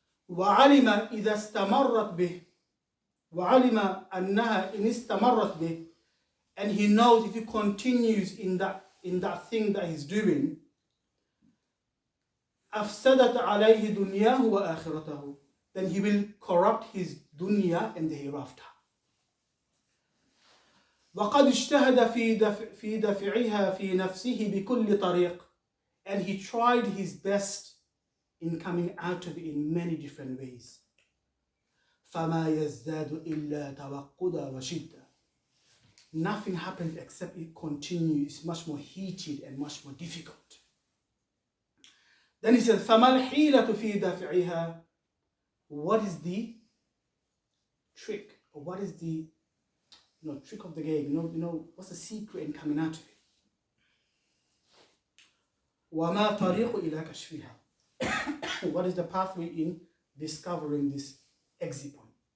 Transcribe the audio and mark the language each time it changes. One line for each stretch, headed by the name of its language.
Arabic: وعلم إذا استمرت به
English: وعلم أنها إن استمرت به, and he knows if he continues in that thing that he's doing,
Arabic: أفسدت عليه دنياه وآخرته,
English: then he will corrupt his dunya and the hereafter.
Arabic: وقد اجتهد في دفعها في نفسه بكل طريق,
English: and he tried his best in coming out of it in many different ways.
Arabic: فما يزداد إلا توقدا وشدة.
English: Nothing happens except it continues. It's much more heated and much more difficult. Then he said,
Arabic: فما الحيلة في دفعها.
English: What is the trick, or what is the trick of the game? What's the secret in coming out of it?
Arabic: وَمَا طَرِيقُ إِلَى كَشْفِهَا.
English: What is the pathway in discovering this exit point?